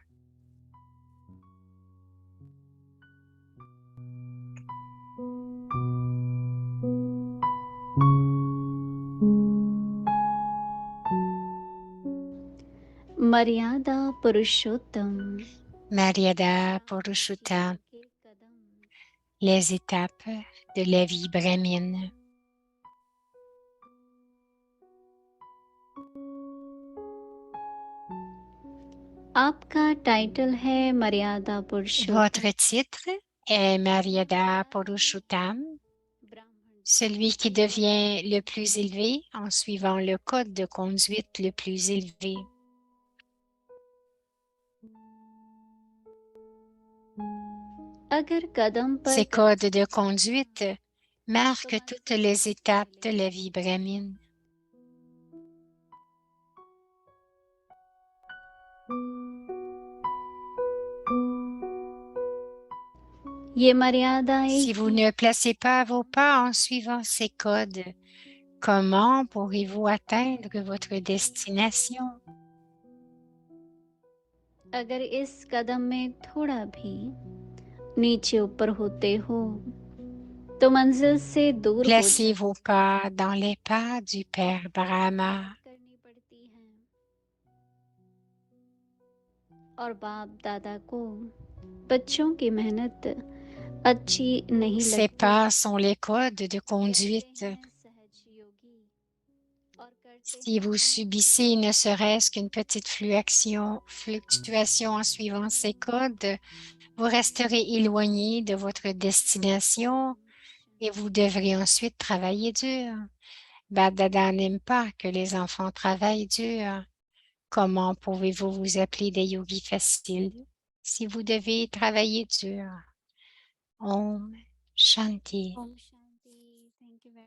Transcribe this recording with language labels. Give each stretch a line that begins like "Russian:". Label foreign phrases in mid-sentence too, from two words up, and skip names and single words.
Hindi: Maryada Purushottam. Maryada Purushottam.
French: Les étapes de la vie brahmine.
Hindi: आपका टाइटल है मर्यादा पुरुषोत्तम.
French: Votre titre est Maryada Purushottam, celui qui devient le plus élevé en suivant le code de conduite le plus élevé.
Hindi: अगर कदम पर
French: Ces
Hindi: कदम
French: codes de conduite marquent toutes les étapes de la vie brahmine.
Hindi: ये मर्यादाएं
French: Si vous ne placez pas vos pas en suivant ces codes, comment pourrez-vous atteindre votre destination?
Hindi: अगर इस कदम में थोड़ा भी नीचे ऊपर होते हो तो मंजिल से दूर हो
French: Placez vos pas dans les pas du Père Brahma.
Hindi: करनी पड़ती है और बाप दादा को बच्चों की मेहनत अच्छी नहीं
French: Ces
Hindi: लगती
French: pas sont les codes de conduite.
Hindi: सहज योगी और करते
French: Si vous subissez ne serait-ce qu'une petite fluctuation en suivant ces codes, vous resterez éloigné de votre destination et vous devrez ensuite travailler dur. Dada n'aime pas que les enfants travaillent dur. Comment pouvez-vous vous appeler des yogis faciles si vous devez travailler dur?
Hindi: Om Shanti. Om Shanti.
English: Thank you very